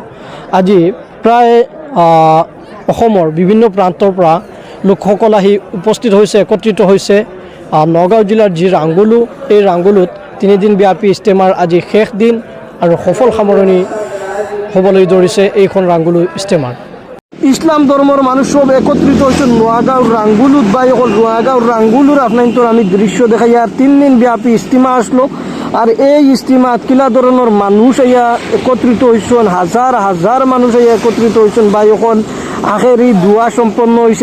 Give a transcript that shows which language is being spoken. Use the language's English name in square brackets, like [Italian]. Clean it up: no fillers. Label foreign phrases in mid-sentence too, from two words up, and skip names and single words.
[Assamese] আজি প্ৰায় অসমৰ বিভিন্ন প্ৰান্তৰ পৰা লোকসকল আহি উপস্থিত হৈছে, একত্ৰিত হৈছে নগাঁও জিলাৰ যি ৰাংগুলো, এই ৰাংগুলত 3 দিন ব্যাপী ইস্তেমাৰ আজি শেষ দিন আৰু সফল সামৰণি হ'বলৈ ধৰিছে এইখন ৰাংগুলো ইস্তেমাৰ। [Bangla] ইছলাম ধর্মের মানুষ সব একত্রিত হয়েছে নোয়াগাঁও রাঙ্গুলুত বা এখন নোয়াগাঁও রাঙ্গুলুর আপনার আমি দৃশ্য দেখাই। আর 3 দিন ব্যাপী ইস্তিমা আসলো আর এই ইস্তিমাত কিলা ধরনের মানুষ ইয়া একত্রিত হয়েছেন, হাজার হাজার মানুষ ইয়া একত্রিত হয়েছেন বা এখন আখেরি দোয়া সম্পন্ন হয়েছে।